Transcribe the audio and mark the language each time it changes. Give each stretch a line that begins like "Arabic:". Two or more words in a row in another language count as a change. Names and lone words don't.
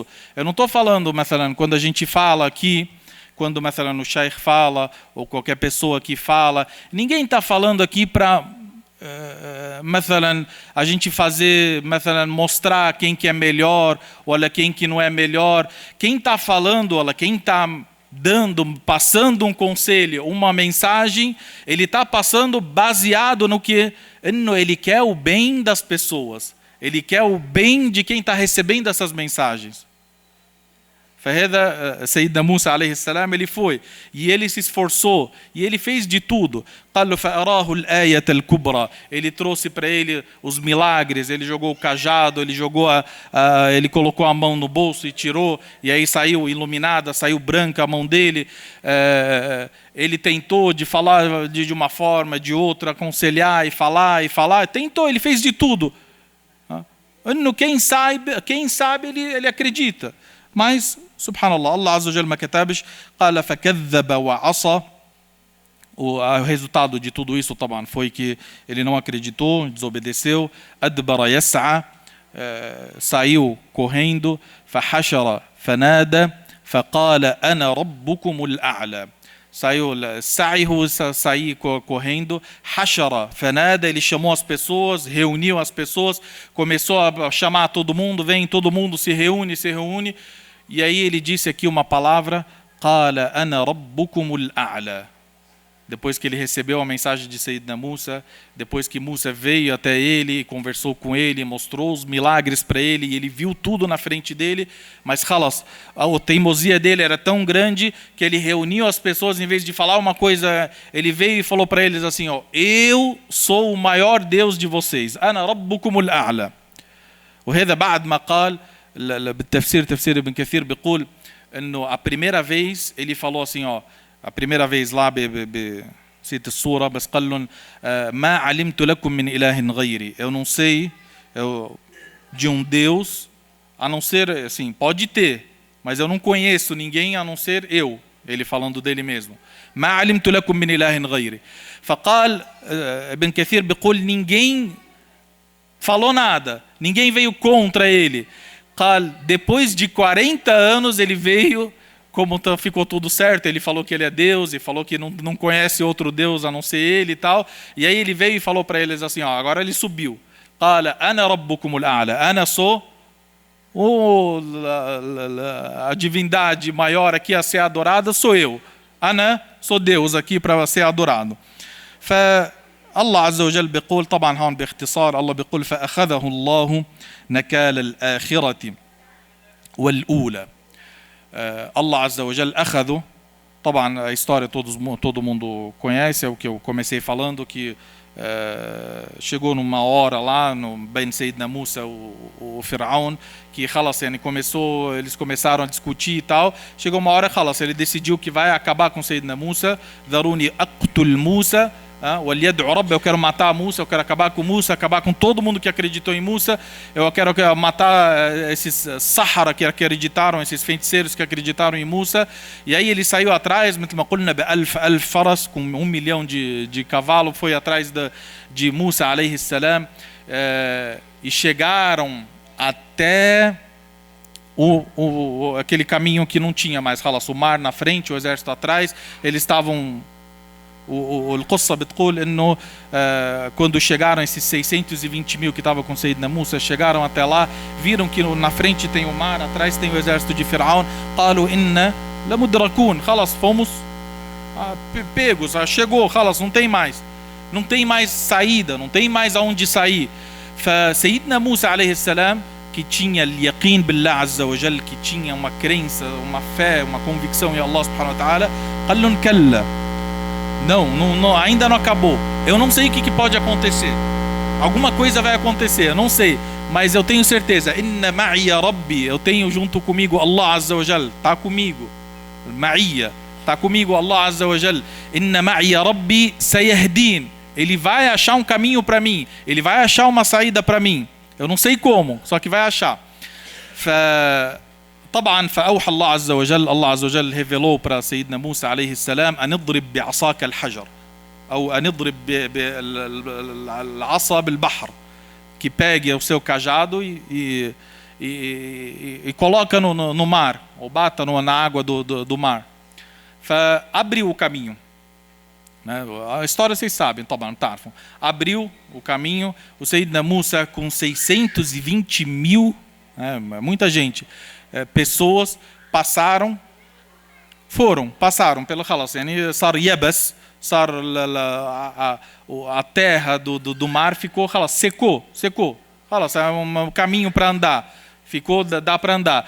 Portuguese: Eu não estou falando, quando a gente fala aqui, quando o Shaykh fala, ou qualquer pessoa que fala, ninguém está falando aqui para a gente fazer, mostrar quem que é melhor, ou quem que não é melhor. Quem está falando, quem está passando um conselho, uma mensagem, ele está passando baseado no que ele quer o bem das pessoas. Ele quer o bem de quem está recebendo essas mensagens.
Arabic: فهذا سيدنا موسى عليه السلام
Portuguese: ele foi e ele se esforçou e ele fez de tudo.
Arabic: قال له فأراه الآية الكبرى.
Portuguese: Ele trouxe para ele os milagres. Ele jogou o cajado, ele colocou a mão no bolso e tirou, e aí saiu iluminada, saiu branca a mão dele. Ele tentou de falar de uma forma, de outra, aconselhar e falar. Tentou, ele fez de tudo. Quem sabe ele acredita. Mas,
Arabic: سبحان الله، الله عز وجل ما كتبش قال فكذب وعصى.
Portuguese: O resultado de tudo isso, طبعا, foi que ele não acreditou, desobedeceu.
Arabic: أدبر يسعى,
Portuguese: saiu correndo.
Arabic: فحشر فنادى فقال أنا ربكم الأعلى.
Portuguese: Saiu correndo.
Arabic: حشر، فنادى,
Portuguese: ele chamou as pessoas, reuniu as pessoas, começou a chamar todo mundo, vem, todo mundo se reúne. E aí ele disse aqui uma palavra,
Arabic: قال أنا ربكم الأعلى.
Portuguese: Depois que ele recebeu a mensagem de Sayyidina Musa, depois que Musa veio até ele, conversou com ele, mostrou os milagres para ele, e ele viu tudo na frente dele, mas a teimosia dele era tão grande que ele reuniu as pessoas, em vez de falar uma coisa, ele veio e falou para eles assim, eu sou o maior Deus de vocês.
Arabic: أنا ربكم الأعلى. وهذا بعد ما قال بالتفسير تفسير ابن كثير بيقول انه
Portuguese: a primeira vez ele falou assim, a primeira vez lá cita
Arabic: السورة بس قال لهم ما علمت لكم من إله غيري.
Portuguese: Eu não sei de um Deus a não ser, assim, pode ter, mas eu não conheço ninguém a não ser eu. Ele falando dele mesmo.
Arabic: ما علمت لكم من إله غيري. فقال ابن كثير بيقول
Portuguese: ninguém falou nada, ninguém veio contra ele. قال depois de 40 anos ele veio. Como ficou tudo certo, ele falou que ele é Deus e falou que não conhece outro Deus a não ser ele e tal. E aí ele veio e falou para eles assim, agora ele subiu.
Arabic: قال أنا ربكم الأعلى.
Portuguese: Ana sou a divindade maior aqui a ser adorada, sou eu. Ana sou Deus aqui para ser adorado.
Arabic: فالله عز وجل بيقول طبعا هون باختصار الله بيقول فأخذه الله نكال الآخرة والأولى. الله عز وجل أخذه.
Portuguese: طبعا a história todo mundo conhece, é o que eu comecei falando, que chegou numa hora lá no Ben Sayyidina Musa o Firaun, que eles começaram a discutir e tal. Chegou uma hora, ele decidiu que vai acabar com Sayyidina Musa.
Arabic: ذروني أقتل موسى
Portuguese: eu quero matar Musa, eu quero acabar com Musa, acabar com todo mundo que acreditou em Musa. Eu quero matar esses Sahara que acreditaram, esses feiticeiros que acreditaram em Musa. E aí ele saiu atrás, com 1 milhão de cavalos, foi atrás de Musa
Arabic: عليه السلام,
Portuguese: e chegaram até aquele caminho que não tinha mais, o mar na frente, o exército atrás. Eles estavam...
Arabic: القصة بتقول انه
Portuguese: quando chegaram esses 620 mil que estavam com Sayyidina Musa, chegaram até lá, viram que na frente tem o mar, atrás tem o exército de Firaun.
Arabic: قالوا إن لمدركون.
Portuguese: fomos pegos, chegou, não tem mais saída, não tem mais aonde sair.
Arabic: فسيدنا موسى عليه السلام
Portuguese: que tinha
Arabic: اليقين بالله عز وجل,
Portuguese: que tinha uma crença, uma fé, uma convicção em
Arabic: الله سبحانه وتعالى, قال لهم كلا,
Portuguese: não, ainda não acabou. Eu não sei o que pode acontecer. Alguma coisa vai acontecer, eu não sei, mas eu tenho certeza.
Arabic: إن معي ربي,
Portuguese: eu tenho junto comigo
Arabic: الله عز وجل,
Portuguese: está comigo.
Arabic: Ma'iya,
Portuguese: está comigo
Arabic: الله عز وجل. إن معي ربي سيهدين,
Portuguese: ele vai achar um caminho para mim, ele vai achar uma saída para mim. Eu não sei como, só que vai achar.
Arabic: طبعا فأوحى الله عز وجل, Allah عز وجل
Portuguese: revelou para Sayyidina Musa
Arabic: عليه السلام أن اضرب بعصاك الحجر أو أن اضرب بالعصا بالبحر,
Portuguese: que pegue o seu cajado e coloca no mar, ou bata na água do mar. Abriu o caminho. A história vocês sabem, abriu o caminho. O Sayyidina Musa com 620 mil, muita gente, pessoas passaram pelo
Arabic: خلاص، صار يبس,
Portuguese: a terra do mar ficou, secou, é um caminho para andar, dá para andar.